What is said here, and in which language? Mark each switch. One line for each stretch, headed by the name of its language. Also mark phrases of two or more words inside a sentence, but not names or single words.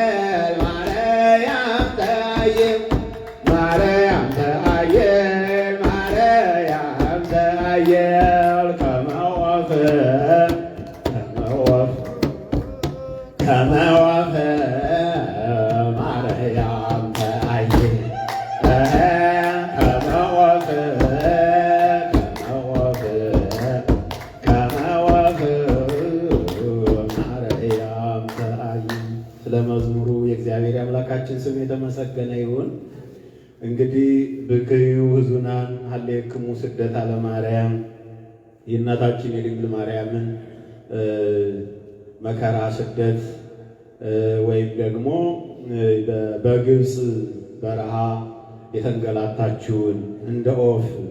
Geez: ማርያም ተአየ ማርያም ተአየ ማርያም ተአየ ከመ ወፈ ማርያም ተአየ ከመ ወፈ ማርያም ተአየ።
Amharic: ስለ መዝሙሩ የእግዚአብሔር አምላካችን ስም የተመሰገነ ይሁን። እንግዲህ
Geez: ብክዩ ሕዙናን ሀሌክሙ ስደታ ለማርያም
Amharic: የእናታችን የድንግል ማርያምን መከራ ስደት ወይም ደግሞ በግብፅ በረሃ የተንገላታችውን እንደ ኦፍ